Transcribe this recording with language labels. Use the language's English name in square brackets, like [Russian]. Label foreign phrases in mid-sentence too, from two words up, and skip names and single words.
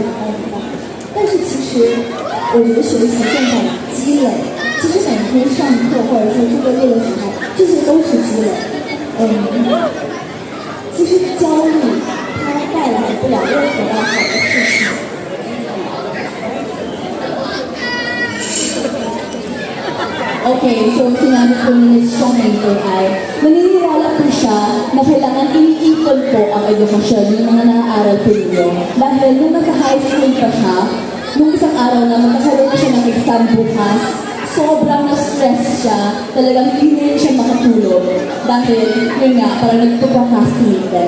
[Chinese] 但是其实我觉得学习现在积累，其实每天上课或者说做作业的时候，这些都是积累。其实焦虑它带来不了任何的好的事情。 [Filipino] Okay, so sinabi po ni Ms. Chongmei ay naniniwala po siya na kailangan iniipon po ang edukasyon ng mga naaaral po ninyo. Dahil nung nasa high school pa siya, nung isang araw na magkakaroon siya ng exam bukas, sobrang na-stress siya, talagang hindi rin siya makatulog dahil yun nga, parang nagpo-procrastinate din.